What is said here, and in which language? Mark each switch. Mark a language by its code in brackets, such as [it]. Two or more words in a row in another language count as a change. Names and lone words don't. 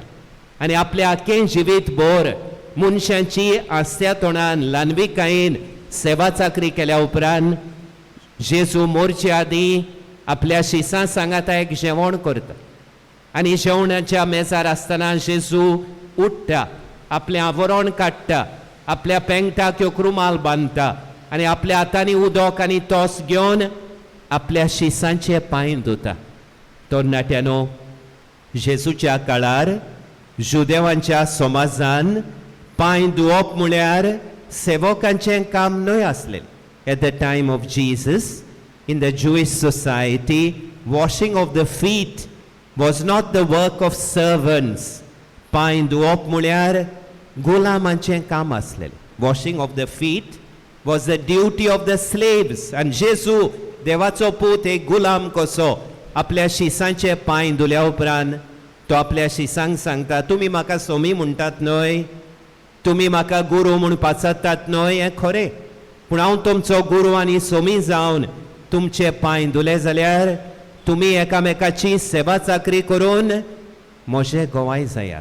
[kok] आनी आपलें आख्खें जिवीत भर मनशांची आस्त्या तोंडान ल्हानविकायेन सेवा चाकरी केल्या उपरांत जेजू मोरचे आदीं आपल्या शिसां सांगाता एक जेवण करता आनी जेवणाच्या मेजार आसतना जेजू उठ्ठा, आपलें आवरण काडटा, आपल्या पेंगटाक एक रुमाल बांदता आनी आपल्या हातांनी उदक आनी तोस घेवन आपल्या शिसांचे पांय धुता. तरणाट्यानो, जेजूच्या काळार जुदेवांच्या समाजान पांय धुवप म्हळ्यार सेवकांचें काम न्हय आसलें. [en] At the time of Jesus, in the Jewish society, washing of the feet was not the work of servants. [kok] पांय धुवप म्हळ्यार गुलामांचें काम आसलें. [en] Washing of the feet was the duty of the slaves. [kok] आनी जेजू देवाचो पूत एक गुलाम कसो आपल्या शिसांचे पांय धुल्या उपरांत तो आपल्या शिसांक सांगता, तुमी म्हाका सोमी म्हणटात न्हय, तुमी म्हाका गुरू म्हूण पाचत्तात न्हय, हें खरें. पूण हांव तुमचो गुरू आनी सोमी जावन तुमचे पांय धुले जाल्यार तुमी एकामेकाची सेवा चाकरी करून म्हजे गोवाय जायात.